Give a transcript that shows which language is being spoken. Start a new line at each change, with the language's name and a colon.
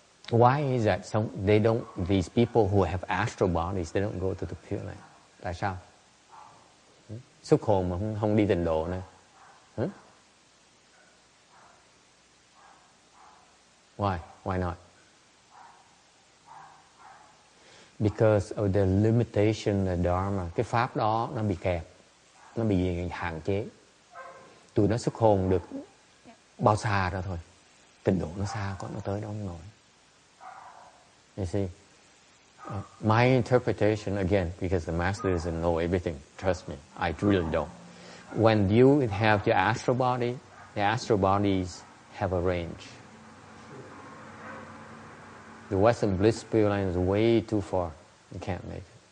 English: Why is that? These people who have astral bodies, they don't go to the Pureland.
Vietnamese: Tại sao? Xuất hồn mà không đi tịnh độ nữa.
English: Why? Why not? Because of the limitation of Dharma.
Vietnamese: Cái pháp đó nó bị kẹp, nó bị hạn chế. Tụi nó xuất hồn được bao xa ra thôi. Tịnh độ nó xa quá, nó tới đó không nổi.
English: You see? My interpretation, again, because the master doesn't know everything, trust me, I really don't. When you have your astral body, the astral bodies have a range. The Western Bliss Pureland is way too far. You can't make it.